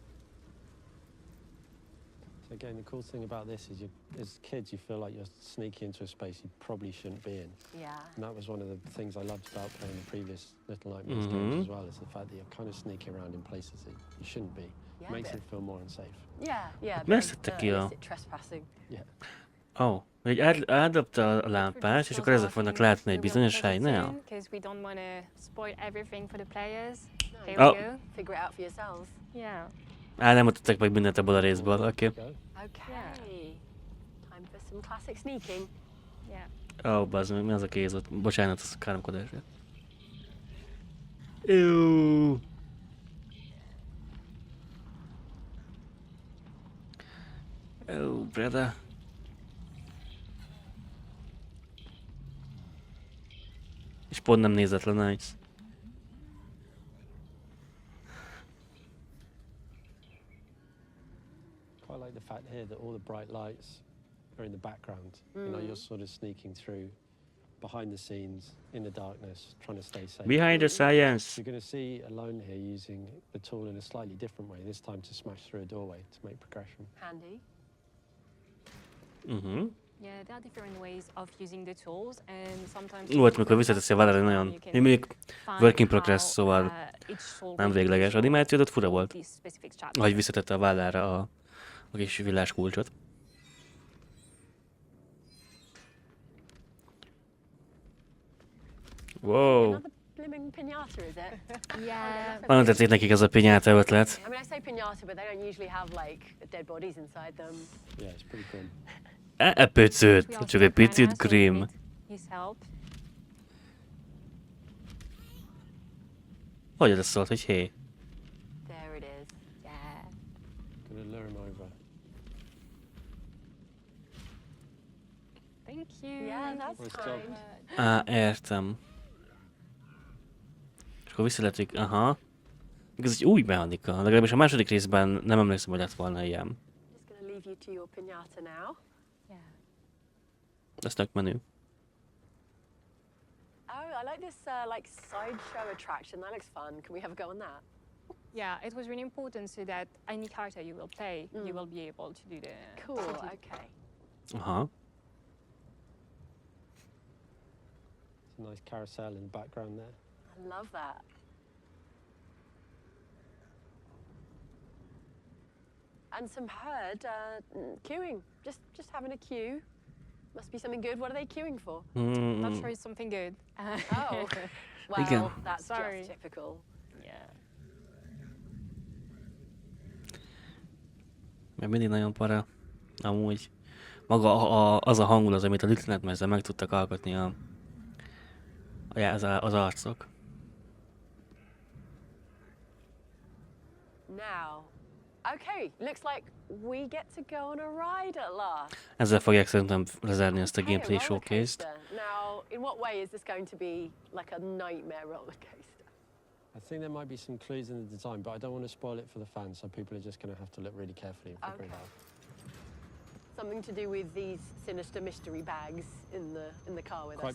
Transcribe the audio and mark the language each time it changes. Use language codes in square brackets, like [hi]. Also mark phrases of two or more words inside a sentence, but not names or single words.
[en] So again, the cool thing about this is as kids you feel like you're sneaking into a space you probably shouldn't be in. Yeah. And that was one of the things I loved about playing the previous Little Nightmares games as well, is the fact that you're kind of sneaking around in places that you shouldn't be. Makes it feel more unsafe. Yeah. [hu] Miért szedte ki a... [en] illicit trespassing. [hu] Ó, hogy eldobta a lámpát, és akkor ezzel fognak látni egy bizonyos helynel. [en] Because we don't want to spoil everything for the players. Here Oh. we go. Figure it out for yourselves. Yeah. [hu] Nem mutattak meg mindent ebből a részből, oké. [en] Okay. Time for some classic sneaking. Yeah. [hu] Ó, bazd meg, mi az a kéz ott? Bocsánat, az a káromkodásért. Jó. Ó, brother. És pont nem nézett le, [en] nice. Quite like the fact here that all the bright lights are in the background. You know, you're sort of sneaking through behind the scenes in the darkness, trying to stay safe. Behind the science. You're going to see Alone here using the tool in a slightly different way, this time to smash through a doorway to make progression. Handy. Yeah, there are different ways of using the tools, and sometimes... [hu] Volt, mikor visszateszi a vállára, nagyon... Még [en] work in progress, [hu] szóval nem végleges. Animációd ott fura volt. Ahogy visszatette a vállára a kis villás kulcsot. [en] Wow. Blimmin' piñata, is it? Yeah. [hu] Nagyon tetszik nekik ez a pinyáta ötlet. [en] I mean, I say piñata, but they don't usually have like dead bodies inside them. Yeah, it's pretty grim. [hu] Picit, csak egy picit grim. [en] His help. [hu] Hogy ez szólt, hogy hé? [en] There it is. Yeah. Gonna lure him over. Thank you. Yeah, that's kind. [hu] Értem. És akkor visszaletük, aha. Ez egy új mechanika. Legalábbis a második részben nem emlékszem, hogy lett volna ilyen. [en] Just gonna leave you to your piñata now. Yeah. [hu] Ez tök menő. [en] Oh, I like this like sideshow attraction. That looks fun. Can we have a go on that? Yeah, it was really important so that any character you will play, you will be able to do the... Cool, okay. Aha. It's a nice carousel in the background there. I love that. And some herd queuing. Just having a queue. Must be something good. What are they queuing for? Not sure it's something good. Oh, [hu] Igen. [en] well, that's Sorry. just typical. Yeah. [hu] Mert mindig nagyon para. Amúgy. Maga az a hangulat, amit a Little Nightmares-en meg tudtak alkotni az arcok. [en] Now, okay, looks like we get to go on a ride at last. [hu] Ezzel fogják szerintem lezárni ezt a [en] Okay, [hu] gameplay [en] roller [hu] showcase-t. [en] coaster. Now, in what way is this going to be like a nightmare roller coaster? I think there might be some clues in the design, but I don't want to spoil it for the fans, so people are just going to have to look really carefully and figure it out. Something to do with these sinister mystery bags in the car with us.